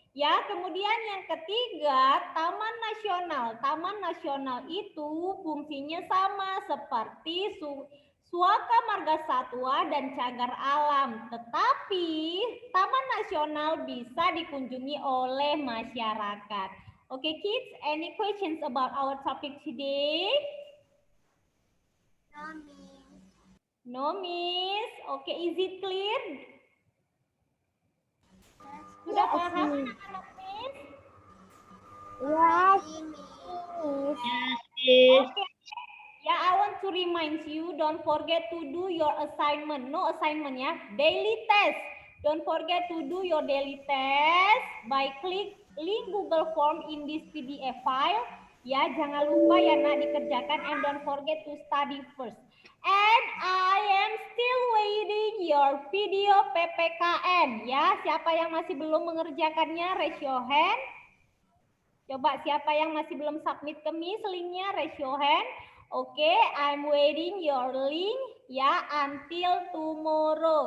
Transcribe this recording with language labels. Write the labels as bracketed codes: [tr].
[id] Ya, kemudian yang ketiga, Taman Nasional. Taman Nasional itu fungsinya sama seperti Suaka Marga Satwa dan cagar alam. Tetapi Taman Nasional bisa dikunjungi oleh masyarakat. [en] Okay, kids, any questions about our topic today? No, Miss. No, Miss. Okay, is it clear? [id] Sudah paham anak-anak Miss? [en] Yes, Miss. Okay. Yeah, I want to remind you, don't forget to do your assignment. No assignment ya, daily test. Don't forget to do your daily test by click link Google Form in this PDF file. [id] Ya, jangan lupa ya nak dikerjakan [en] and don't forget to study first. And I am still waiting your video PPKN. [id] Ya, siapa yang masih belum mengerjakannya, [en] raise your hand. [id] Coba siapa yang masih belum submit ke Miss linknya, [en] raise your hand. Oke, I'm waiting your link ya until tomorrow.